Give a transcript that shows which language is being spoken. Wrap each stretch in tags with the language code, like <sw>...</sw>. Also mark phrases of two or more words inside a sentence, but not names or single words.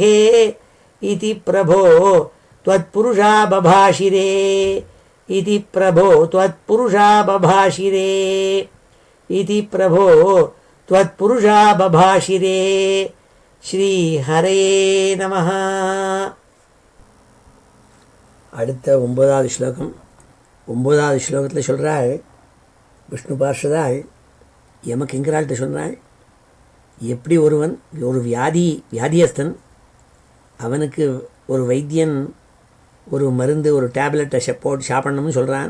<sa>इति प्रभो त्वत्पुरुषा बभाषिरे. इति प्रभो त्वत्पुरुषा बभाषिरे. इति प्रभो त्वत्पुरुषा बभाषिरे. श्री हरे नमः.</sa> <ta>அடுத்த 9வது ஸ்லோகம். 9வது ஸ்லோகத்தில் சொல்கிறாள், விஷ்ணு பார்ஷதாள் யமகிங்கராள்கிட்ட சொல்கிறாள், எப்படி ஒருவன் ஒரு வியாதியஸ்தன் அவனுக்கு ஒரு வைத்தியன் ஒரு மருந்து ஒரு டேப்லெட்டை போட்டு சாப்பிடணும்னு சொல்கிறான்.</ta>